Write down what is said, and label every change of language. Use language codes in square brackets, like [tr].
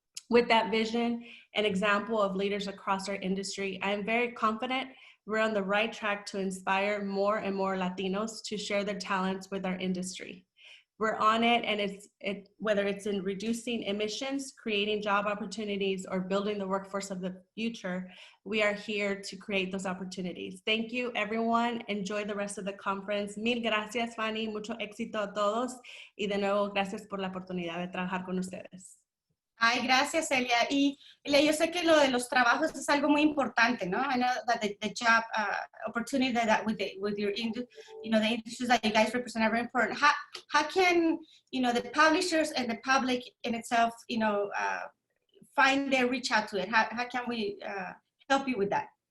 [en] With that vision and example of leaders across our industry, I am very confident we're on the right track to inspire more and more Latinos to share their talents with our industry. We're on it, and whether it's in reducing emissions, creating job opportunities, or building the workforce of the future, we are here to create those opportunities. Thank you, everyone. Enjoy the rest of the conference. [es] Mil gracias, Fanny. Mucho éxito a todos. Y de nuevo, gracias por la oportunidad de trabajar con ustedes. Ay, gracias, Elia. Y Elia, yo sé que lo de los trabajos es algo muy importante, ¿no? [en] I know that the job opportunity that with your the industries that you guys represent are very important. How can the publishers and the public in itself find their reach out to it? How can we help you with that?